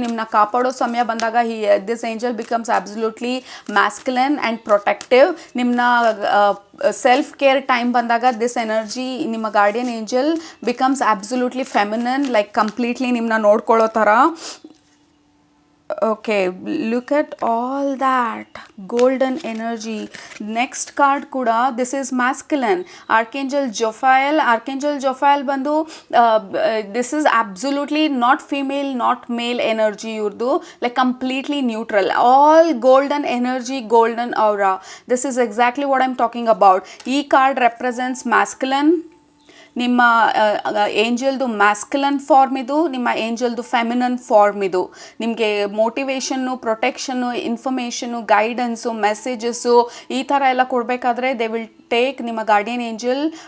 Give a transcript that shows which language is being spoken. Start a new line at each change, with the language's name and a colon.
Kannada: ನಿಮ್ಮನ್ನ ಕಾಪಾಡೋ ಸಮಯ ಬಂದಾಗ
English: This angel becomes absolutely masculine and protective. ನಿಮ್ಮನ್ನ self care time ಬಂದಾಗ this energy, ನಿಮ್ಮ guardian angel becomes absolutely feminine, like completely
Kannada: ನಿಮ್ಮನ್ನ ನೋಡ್ಕೊಳ್ಳೋ ಥರ.
English: Okay, look at all that golden energy. Next card
Kannada: kuda,
English: this is masculine. Archangel Jophiel
Kannada: bandu
English: this is absolutely not female, not male energy
Kannada: yurdu,
English: like completely neutral, all golden energy, golden aura. This is exactly what I'm talking about.
Kannada: Ee
English: card represents masculine.
Kannada: ನಿಮ್ಮ ಏಂಜಲ್ದು ಮ್ಯಾಸ್ಕ್ಯುಲನ್ form ಇದು, ನಿಮ್ಮ ಏಂಜಲ್ದು ಫೆಮಿನನ್ form ಇದು. ನಿಮಗೆ motivation, ಪ್ರೊಟೆಕ್ಷನ್ನು, information, guidance, messages ಈ ಥರ ಎಲ್ಲ ಕೊಡಬೇಕಾದ್ರೆ
English: they will take,
Kannada: ನಿಮ್ಮ ಗಾರ್ಡಿಯನ್ ಏಂಜಲ್